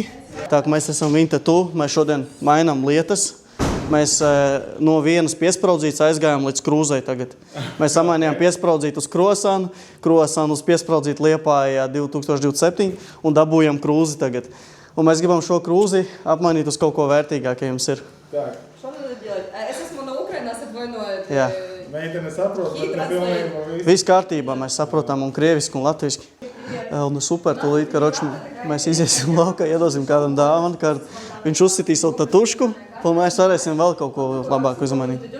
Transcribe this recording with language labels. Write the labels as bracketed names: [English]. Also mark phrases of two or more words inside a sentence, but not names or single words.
[Latvian] Tā kā mēs esam Vintatu, mēs šodien mainām lietas. Mēs no vienas piespraudzītes aizgājām līdz krūzei tagad. Mēs samainījām piespraudzīti uz Krosanu, Krosanu uz piespraudzīti Liepājā 2027 un dabūjam krūzi tagad. Un mēs gribam šo krūzi apmainīt uz kaut ko vērtīgāk, ja jums ir. [Russian] Что надо делать? [Latvian] Es esmu no Ukrainas, atvainojiet. Jā. Meitene saprot, bet ne pilnībā visu. Viss kārtībā, mēs saprotam un krieviski un latviski. Nu super, tūlīt, karoči, mēs iziesim laukā, iedosim kādam dāvanu, kad viņš uzsitīs savu tatušku, un mēs varēsim vēl kaut ko labāku uzmanīt.